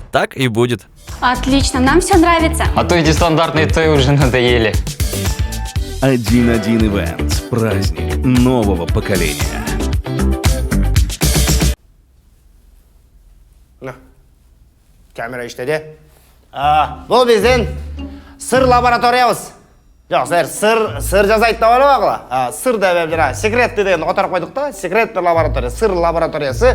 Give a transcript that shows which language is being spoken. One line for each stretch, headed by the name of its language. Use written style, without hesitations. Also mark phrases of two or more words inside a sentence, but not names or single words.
Russian: так и будет. Отлично, нам все нравится. А то эти стандартные Т уже надоели. 1-1 Events. Праздник нового поколения.
Kyrgyz: Камера иштеди. Бул биздин сыр лабораториябыз. Жок, сыр жазайт деп албагыла. Сыр деп жана секретти деген которуп койдук да.
Russian: Секретный лаборатория,
Kyrgyz: сыр лабораториясы.